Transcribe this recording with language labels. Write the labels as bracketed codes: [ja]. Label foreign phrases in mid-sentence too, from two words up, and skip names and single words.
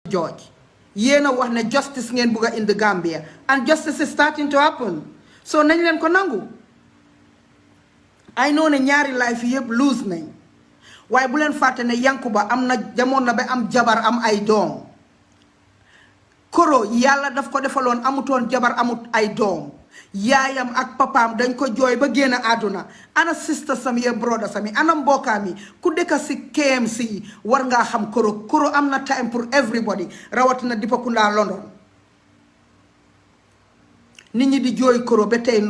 [en] George [wo] yéena wax ne justice ngeen bugg [en] in the Gambia and justice is starting to happen so [wo] nañ leen ko nangu. [en] I know [wo] ne ñaari life yëpp lose nañ waaye bu leen fàtte ne Yankuba am na jamoon na ba am jabar am ay doom Koro yàlla daf ko defaloon amutoon jabar amut ay doom yaayam ak papaam dañ ko jooy ba génn àdduna ana sister sami ya brother sami ana mbokkaam yi ku dëkk si KMC war ngaa xam Koro am na time pour everybody rawatina Dipakunda London nit ñi di jooy Koro ba tey